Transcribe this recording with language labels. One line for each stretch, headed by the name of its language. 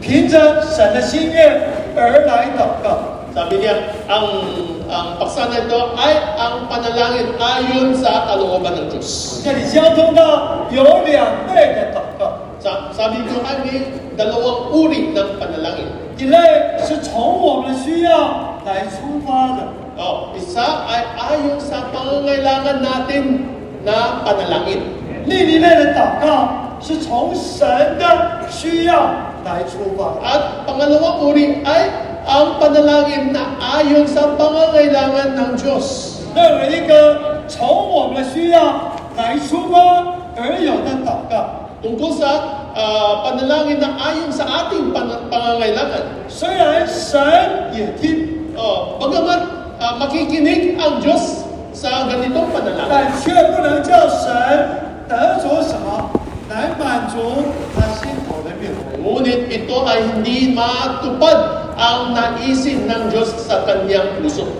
Chinese: 凭着神的心愿而来祷告，
Filipino: Sabi niya, ang paksa na ito ay ang panalangin ayon sa kalooban ng Diyos.
Chinese: 这里交通到有2类的祷告，
Filipino: Sabi ko ay may dalawang uri ng panalangin.
Chinese: 一类是从我们的需要来出发的，
Filipino: Isa ay ayon sa pangangailangan natin na panalangin.
Chinese: 另一类的祷告是从神的需要来出发的。
Filipino: At pangalawang uri ay ang panalangin na ayon sa pangangailangan ng Diyos.
Chinese: 任何一个从我们的需要来出发而有的祷告，
Filipino: Tungkol sa panalangin na ayon sa ating pangangailangan.
Chinese: 虽然神也听，
Filipino: Bagamat makikinig ang Diyos sa ganitong panalangin,
Chinese: 但却不能叫神得着什么来满足他心头的愿望。
Filipino: ngunit ito ay hindi matupad ang naisin ng Diyos sa kanyang puso.